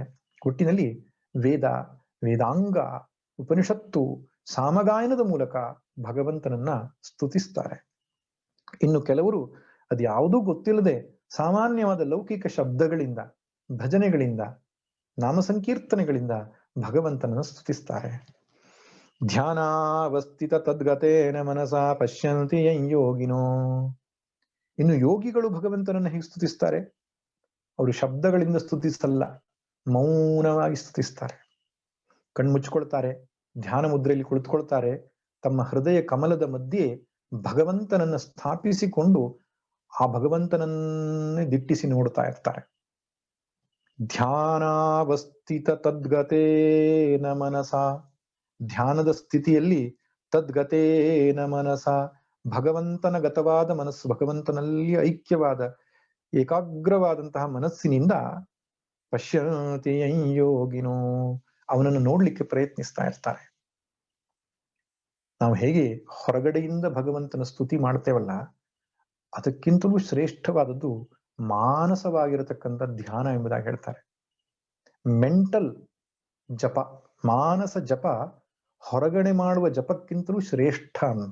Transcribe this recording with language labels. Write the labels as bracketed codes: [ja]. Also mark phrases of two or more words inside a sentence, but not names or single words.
[kn] ಒಟ್ಟಿನಲ್ಲಿ ವೇದಾಂಗ, ಉಪನಿಷತ್ತು, ಸಾಮಗಾಯನದ ಮೂಲಕ ಭಗವಂತನನ್ನ ಸ್ತುತಿಸ್ತಾರೆ. ಇನ್ನು ಕೆಲವರು ಅದು ಯಾವುದೂ ಗೊತ್ತಿಲ್ಲದೆ ಸಾಮಾನ್ಯವಾದ ಲೌಕಿಕ ಶಬ್ದಗಳಿಂದ, ಭಜನೆಗಳಿಂದ, ನಾಮ ಸಂಕೀರ್ತನೆಗಳಿಂದ ಭಗವಂತನನ್ನು ಸ್ತುತಿಸ್ತಾರೆ. [sa] ಧ್ಯಾನಾವಸ್ಥಿತ ತದ್ಗತೇನ ಮನಸಾ ಪಶ್ಯಂತಿ ಯಂ ಯೋಗಿನೋ. [kn] ಇನ್ನು ಯೋಗಿಗಳು ಭಗವಂತನನ್ನು ಹೇಗೆ ಸ್ತುತಿಸ್ತಾರೆ? ಅವರು ಶಬ್ದಗಳಿಂದ ಸ್ತುತಿಸಲ್ಲ, ಮೌನವಾಗಿ ಸ್ತುತಿಸ್ತಾರೆ. ಕಣ್ಮುಚ್ಕೊಳ್ತಾರೆ, ಧ್ಯಾನ ಮುದ್ರೆಯಲ್ಲಿ ಕುಳಿತುಕೊಳ್ತಾರೆ. ತಮ್ಮ ಹೃದಯ ಕಮಲದ ಮಧ್ಯೆ ಭಗವಂತನನ್ನ ಸ್ಥಾಪಿಸಿಕೊಂಡು ಆ ಭಗವಂತನನ್ನೇ ದಿಟ್ಟಿಸಿ ನೋಡ್ತಾ ಇರ್ತಾರೆ. [sa] ಧ್ಯಾನಾವಸ್ಥಿತ ತದ್ಗತೇನ ಮನಸ. [kn] ಧ್ಯಾನದ ಸ್ಥಿತಿಯಲ್ಲಿ [sa] ತದ್ಗತೇನ ಮನಸ, [kn] ಭಗವಂತನ ಗತವಾದ ಮನಸ್ಸು, ಭಗವಂತನಲ್ಲಿ ಐಕ್ಯವಾದ ಏಕಾಗ್ರವಾದಂತಹ ಮನಸ್ಸಿನಿಂದ [sa] ಪಶ್ಯಂತಿ ಯಂ ಯೋಗಿನೋ, [kn] ಅವನನ್ನು ನೋಡ್ಲಿಕ್ಕೆ ಪ್ರಯತ್ನಿಸ್ತಾ ಇರ್ತಾರೆ. ನಾವು ಹೇಗೆ ಹೊರಗಡೆಯಿಂದ ಭಗವಂತನ ಸ್ತುತಿ ಮಾಡ್ತೇವಲ್ಲ, ಅದಕ್ಕಿಂತಲೂ ಶ್ರೇಷ್ಠವಾದದ್ದು ಮಾನಸವಾಗಿರತಕ್ಕಂಥ ಧ್ಯಾನ ಎಂಬುದಾಗಿ ಹೇಳ್ತಾರೆ. ಮೆಂಟಲ್ ಜಪ, ಮಾನಸ ಜಪ ಹೊರಗಡೆ ಮಾಡುವ ಜಪಕ್ಕಿಂತಲೂ ಶ್ರೇಷ್ಠ ಅಂತ.